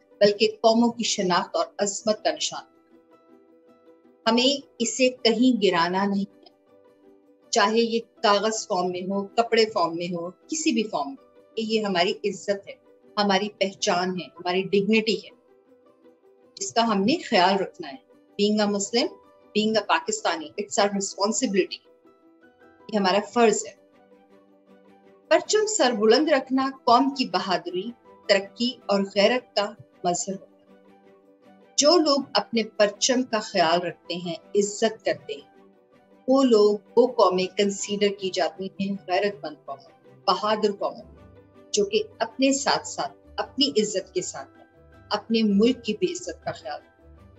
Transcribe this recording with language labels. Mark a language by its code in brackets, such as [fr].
[ur] بلکہ قوموں کی شناخت اور عظمت کا نشان. ہمیں اسے کہیں گرانا نہیں ہے، چاہے یہ کاغذ فارم میں ہو، کپڑے فارم میں ہو، کسی بھی فارم میں. یہ ہماری عزت ہے، ہماری پہچان ہے، ہماری ڈگنیٹی ہے، جس کا ہم نے خیال رکھنا ہے. [en] Being a Muslim, being a Pakistani, it's our responsibility. [ur] یہ ہمارا فرض ہے. پرچم سر بلند رکھنا قوم کی بہادری، ترقی اور غیرت کا مظہر ہوتا ہے. جو لوگ اپنے پرچم کا خیال رکھتے ہیں، عزت کرتے ہیں، وہ قومیں کنسیڈر کی جاتی ہیں غیرت مند قوموں، بہادر قوموں، جو کہ اپنے ساتھ ساتھ اپنی عزت کے ساتھ اپنے ملک کی بھی عزت کا خیال رکھتے ہیں.